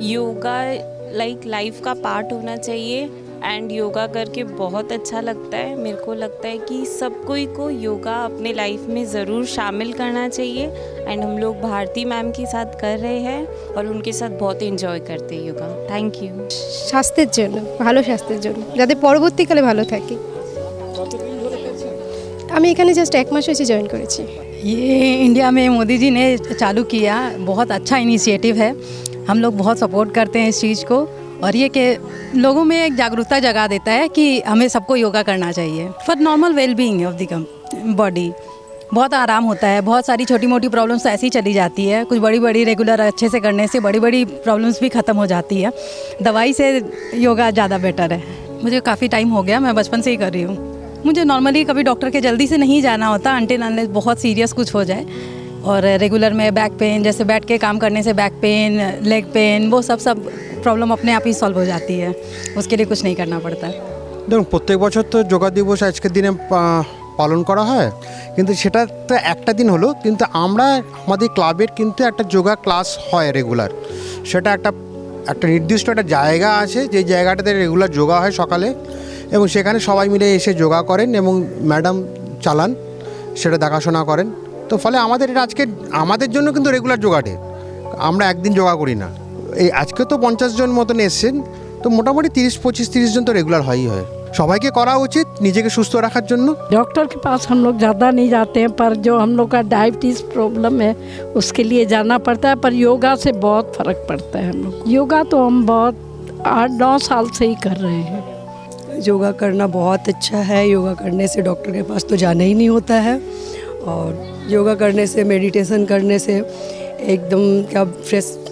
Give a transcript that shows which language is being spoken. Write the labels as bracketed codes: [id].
[hi] Yoga life का part होना चाहिए एंड योगा करके बहुत अच्छा लगता है। मेरे को लगता है कि सब कोई को योगा अपने लाइफ में ज़रूर शामिल करना चाहिए एंड हम लोग भारती मैम के साथ कर रहे हैं और उनके साथ बहुत एंजॉय करते हैं योगा। Thank you. [bn] স্বাস্থ্যের জন্য, ভালো স্বাস্থ্যের জন্য, যাতে পরবর্তীকালে ভালো থাকি। আমি এখানে জাস্ট 1 মাস হয়েছে জয়েন করেছি। [hi] ये इंडिया में मोदी जी ने चालू किया, बहुत अच्छा इनिशिएटिव है। हम लोग बहुत सपोर्ट करते हैं इस चीज़ को और ये कि लोगों में एक जागरूकता जगा देता है कि हमें सबको योगा करना चाहिए [en] For normal wellbeing of the body. [hi] बहुत आराम होता है, बहुत सारी छोटी मोटी प्रॉब्लम्स ऐसी ही चली जाती है। कुछ बड़ी बड़ी रेगुलर अच्छे से करने से बड़ी बड़ी प्रॉब्लम्स भी ख़त्म हो जाती है। दवाई से योगा ज़्यादा बेटर है। मुझे काफ़ी टाइम हो गया, मैं बचपन से ही कर रही हूँ। मुझे नॉर्मली कभी डॉक्टर के जल्दी से नहीं जाना होता अनटिल अनलेस बहुत सीरियस कुछ हो जाए। और रेगुलर में बैक पेन, जैसे बैठ के काम करने से बैक पेन, लेग पेन, वो सब प्रॉब्लम अपने आप ही सॉल्व हो जाती है। उसके लिए कुछ नहीं करना पड़ता है। [bn] দেখুন, প্রত্যেক বছর তো যোগা দিবস আজকের দিনে পালন করা হয়, কিন্তু সেটা তো একটা দিন হলো, কিন্তু আমরা আমাদের ক্লাবের কিন্তু একটা যোগা ক্লাস হয় রেগুলার। সেটা একটা নির্দিষ্ট একটা জায়গা আছে, যে জায়গাটাতে রেগুলার যোগা হয় সকালে, এবং সেখানে সবাই মিলে এসে যোগা করেন এবং ম্যাডাম চালান, সেটা দেখাশোনা করেন। তো ফলে আমাদের এটা আজকে আমাদের জন্য কিন্তু রেগুলার যোগা ডে। আমরা একদিন যোগা করি না। এই আজকে তো 50 জন মতন এসছেন, তো মোটামুটি 25-30 জন তো রেগুলার হয়ই হয়। সবাইকে করা উচিত নিজেকে সুস্থ রাখার জন্য। [hi] डॉक्टर के पास हम लोग ज़्यादा नहीं जाते हैं, पर जो हम लोग का डायबिटीज़ प्रॉब्लम है उसके लिए जाना पड़ता है। पर योगा से बहुत फ़र्क पड़ता है। हम लोग योगा तो हम बहुत 8-9 साल से ही कर रहे हैं। योगा करना बहुत अच्छा है। योगा करने से डॉक्टर के पास तो जाना ही नहीं होता है और योगा करने से, मेडिटेशन करने से एकदम क्या फ्रेश।